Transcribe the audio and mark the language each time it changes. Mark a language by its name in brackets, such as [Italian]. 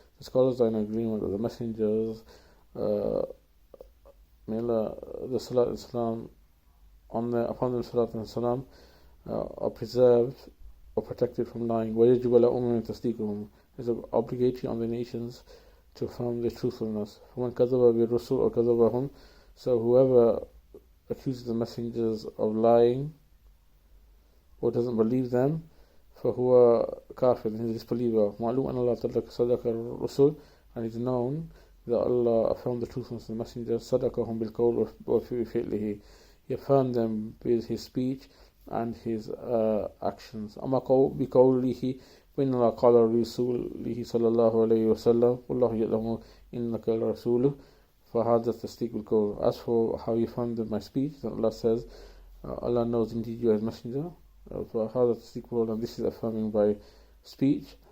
[English] The scholars are in agreement with the messengers. May Allah, the Salat and Salam upon them, Salat and Salam, are preserved or protected from lying. [Arabic] وَيَجِبُ لَأُمَّةٍ تَصْدِيقُهُم. [English] It is obligatory on the nations to affirm their truthfulness. [Arabic] فَمَنْ كَذَبَ بِالرُّسُلِ or كَذَبَهُم. [English] So whoever accuses the messengers of lying or doesn't believe them, فَهُوَ كَافِرٌ, he is a disbeliever. مَعْلُومٌ أَنَّ اللَّهَ تَعَالَى صَدَقَ الرُّسُلِ, and it is known that Allah affirmed the truthfulness of the messenger. [Arabic] صَدَقَهُم بِالْقَوْلِ وَفِعْلِهِ. [English] He affirmed them with his speech and his actions. [Arabic] أما بقوله وإن الله قال رسوله صلى الله عليه وسلم والله يعلم إنك لرسوله فهذا التصديق بالقول. [English] As for how he affirmed by speech, then Allah says, Allah knows indeed you as messenger. [Arabic] فهذا التصديق بالقول, and this is affirming by speech.